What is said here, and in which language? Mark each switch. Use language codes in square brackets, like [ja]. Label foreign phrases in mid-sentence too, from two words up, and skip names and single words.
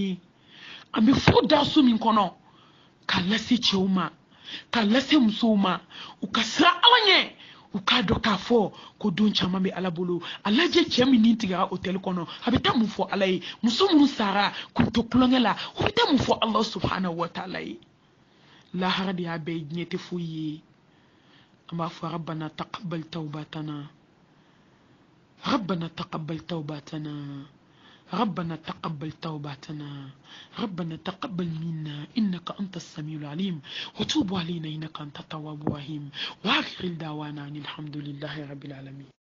[bm] ye an bɛ fo daso min kɔnɔ k'a lase cɛw ma k'a lase musow ma u ka sira ala ɲɛ u k'a dɔn k'a fɔ ko don caman bɛ ala bolo a lajɛ cɛ min ni tigɛra hôtel kɔnɔ a bɛ taa mun fɔ ala ye muso minnu sara k'u to kulonkɛ la u bɛ taa mun fɔ ala [ar] سبحانه وتعالى [bm] ye lahara de y'a bɛɛ diɲɛ tɛ foyi ye an b'a fɔ [ar] ربنا تقبل توبتنا ربنا تقبل توبتنا ربنا تقبل توباتنا ربنا تقبل منا إنك أنت السميع العليم وتوب علينا إنك أنت التواب الرحيم وآخر دعوانا أن الحمد لله رب العالمين.